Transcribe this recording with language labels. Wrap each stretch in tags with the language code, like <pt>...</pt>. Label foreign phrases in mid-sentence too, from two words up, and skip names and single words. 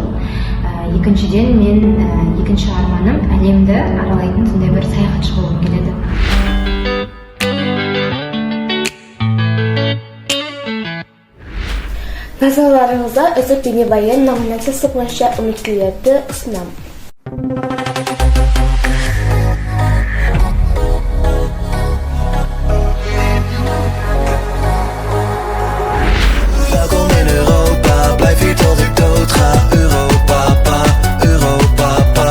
<kk>Екіншіден мен екінші арманым әлемді аралайтын сондай бір саяхатшы болғым келеді. Назарларыңызға үздік бейнебаян номинациясы бойынша үміткерлерді ұсынамын.</kk> <nl>Welkom in Europa, blijf hier tot ik dood ga. Europa, pa, Europa, pa.</nl>